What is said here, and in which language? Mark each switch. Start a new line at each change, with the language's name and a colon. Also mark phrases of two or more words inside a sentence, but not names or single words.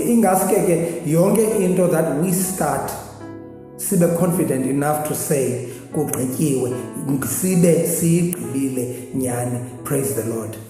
Xhosa: Ingase ke yonke into
English: that we start
Xhosa: sibe
English: confident enough to say
Xhosa: kugqityiwe, sibe siyigqibile nyani.
English: Praise the Lord.